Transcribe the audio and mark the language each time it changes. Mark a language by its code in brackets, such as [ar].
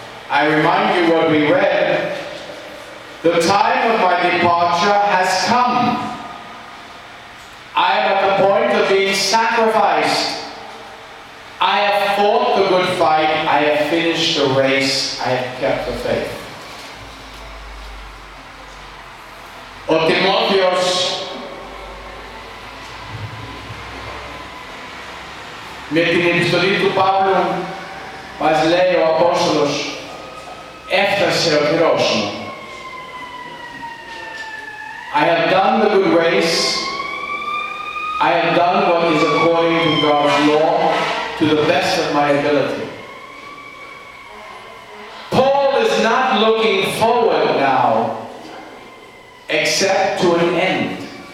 [en] I remind you what we read. The time of my departure has come. I am at the point of being sacrificed. I have fought the good fight. I have finished the race. I have kept the faith. [el] Ο Τιμόθεος με την επιστολή του Παύλου μας λέει ο Απόστολος, έφτασε ο καιρός μου. [en] I have done the good race. I have done what is according to God's law to the best of my ability. Paul is not looking forward now except to an end.